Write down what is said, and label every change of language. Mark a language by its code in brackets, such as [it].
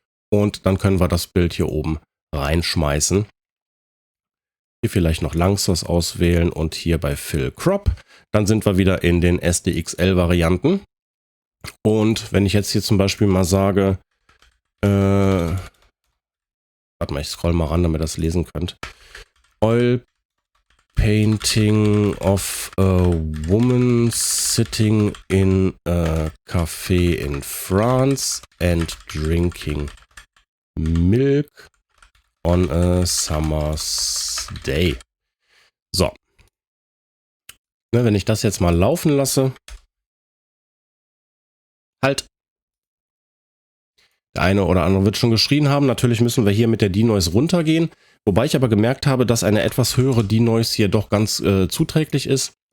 [de] Und dann können wir das Bild hier oben reinschmeißen. Hier vielleicht noch Langsos auswählen und hier bei Fill Crop. Dann sind wir wieder in den SDXL-Varianten. Und wenn ich jetzt hier zum Beispiel mal sage, warte mal, ich scroll mal ran, damit ihr das lesen könnt. [en] Oil Painting of a woman sitting in a cafe in France and drinking milk on a summer's day. [de] So. Ne, wenn ich das jetzt mal laufen lasse. Halt. Der eine oder andere wird schon geschrien haben. Natürlich müssen wir hier mit der Denoise runtergehen. Wobei ich aber gemerkt habe, dass eine etwas höhere Denoise hier doch ganz zuträglich ist.